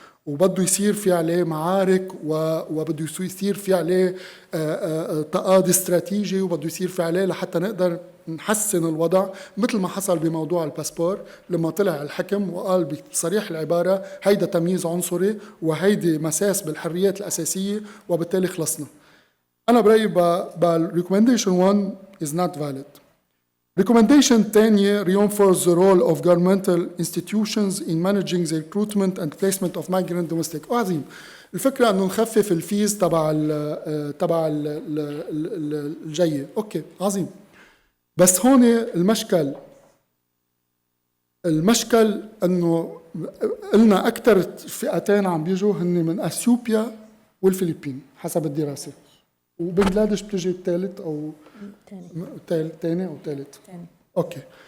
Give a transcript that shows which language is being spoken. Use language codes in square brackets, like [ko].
[ar] وبده يصير في عليه معارك وبده يصير في عليه تقاضي استراتيجي وبده يصير في عليه لحتى نقدر نحسن الوضع، مثل ما حصل بموضوع الباسبور لما طلع الحكم وقال بصريح العبارة هيدا تمييز عنصري وهيدي مساس بالحريات الأساسية وبالتالي خلصنا. أنا برأيي [en] recommendation 1 is not valid. Recommendation 10 reinforce the role of governmental institutions in managing the recruitment and placement of migrant domestic. [ar] عظيم. الفكرة أنه نخفف الفيز تبع الجاية. أوكي عظيم. بس هون المشكل أنه قلنا أكثر فئتين عم بيجوا هن من أثيوبيا والفلبين حسب الدراسة، وبنغلاديش بتجي الثالث أو تاني أو ثالث. أوكي.